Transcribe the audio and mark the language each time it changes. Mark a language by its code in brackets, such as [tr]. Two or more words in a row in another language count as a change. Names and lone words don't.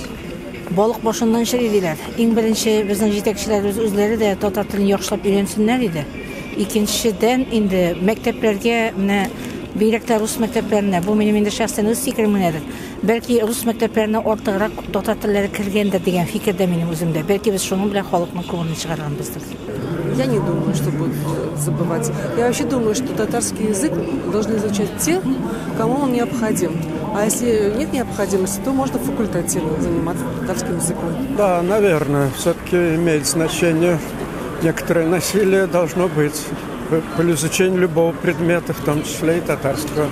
[tt] Балык башыннан шириләр. Иң беренче безнең җитәкчеләребез үзләре дә татар телен яхшылап өйрәнсеннәр иде. Икенчедән инде мәктәпләргә менә бигрәк рус мәктәпләренә, бу минем инде шәхсән үз фикерем генәдер. Бәлки рус мәктәпләренә артыграк татар телләре кергәндер дигән фикердә минем үземдә. Бәлки без шуның белән халыкның күңелен чыгарганбыздыр. [ru] Я не думаю, что будут забывать. Я вообще думаю, что татарский язык должны изучать те, кому он необходим. А если нет необходимости, то можно факультативно заниматься татарским языком. Да, наверное, все-таки имеет значение. Некоторое насилие должно быть при изучении любого предмета, в том числе и татарского.